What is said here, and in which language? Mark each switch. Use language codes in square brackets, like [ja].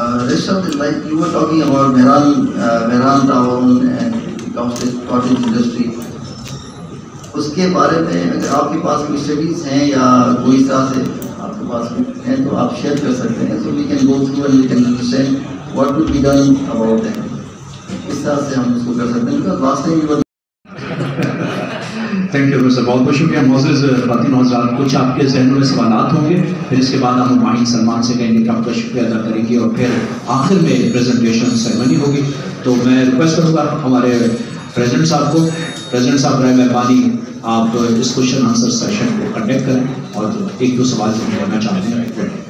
[en] Rest of the, like you were talking about Mehran Town and cottage industry. [ur] اس کے بارے میں اگر آپ کے پاس کوئی اسٹڈیز ہیں یا کوئی طرح سے آپ کے پاس ہیں تو آپ شیئر کر سکتے ہیں. [en] So we can go through and we can understand what would be done about that. [ur] اس طرح سے ہم اس کو کر سکتے ہیں [en] because last time you were. [ur] Thank you sir, بہت بہت شکریہ. معزز خواتین و حضرات، کچھ آپ کے ذہنوں میں سوالات ہوں گے، پھر اس کے بعد ہم ماہین سلمان سے کہیں گے کہ آپ کا شکریہ ادا کریں گے اور پھر آخر میں پریزنٹیشن سیرمنی ہوگی. تو میں ریکویسٹ کروں گا ہمارے پریزیڈنٹ صاحب کو، پریزیڈنٹ صاحب رائے مہربانی آپ اس کوشچن آنسر سیشن کو کنڈکٹ کریں اور ایک دو سوال جو کرنا چاہتے ہیں.